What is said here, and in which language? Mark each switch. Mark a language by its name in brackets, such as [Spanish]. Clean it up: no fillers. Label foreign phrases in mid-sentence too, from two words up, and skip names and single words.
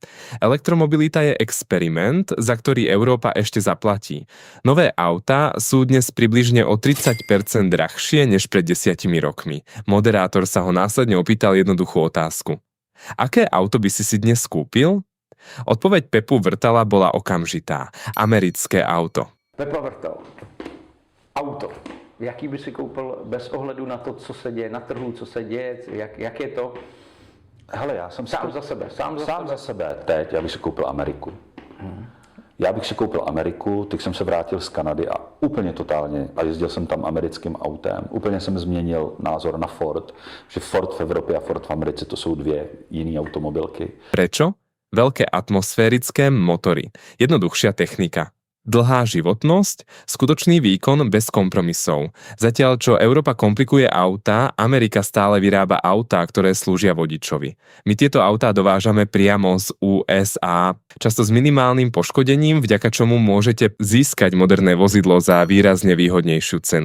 [Slovak] Elektromobilita je experiment, za ktorý Európa ešte zaplatí. Nové autá sú dnes približne o 30% drahšie než pred 10 rokmi. Moderátor sa ho následne opýtal jednoduchú otázku. Aké auto by si dnes kúpil? Odpoveď Pepu Vrtala bola okamžitá. Americké auto. Pepa Vrtal. Auto. [Czech] Jaký by si koupil bez ohledu na to, co se děje na trhu, co se děje, jak je to? Hele, já jsem Sám za sebe. Sám za sebe. Teď já bych si koupil Ameriku. Já bych si koupil Ameriku, teď jsem se vrátil z Kanady a úplně totálně, a jezdil jsem tam americkým autem, úplně jsem změnil názor na Ford, že Ford v Evropě a Ford v Americe to jsou dvě jiné automobilky. [Slovak] Prečo? Veľké atmosférické motory, jednoduchšia technika. Dlhá životnosť, skutočný výkon bez kompromisov. Zatiaľ, čo Európa komplikuje autá, Amerika stále vyrába autá, ktoré slúžia vodičovi. My tieto autá dovážame priamo z USA, často s minimálnym poškodením, vďaka čomu môžete získať moderné vozidlo za výrazne výhodnejšiu cenu.